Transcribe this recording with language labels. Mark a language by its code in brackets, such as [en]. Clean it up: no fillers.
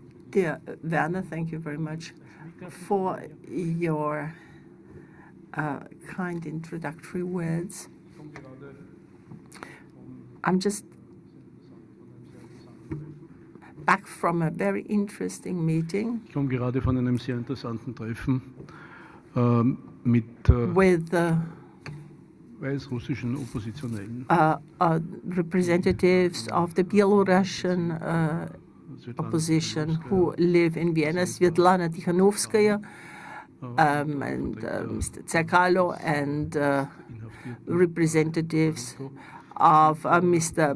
[en] Dear Werner, thank you very much for your kind introductory words. I'm just back from a very interesting meeting. [de] Ich komme gerade von einem sehr interessanten Treffen mit [en] with [de] weißrussischen Oppositionellen. [en] Representatives of the Belarusian opposition who live in Vienna, Svetlana Tikhanovskaya, and Mr. Tsakalo, and representatives of Mr.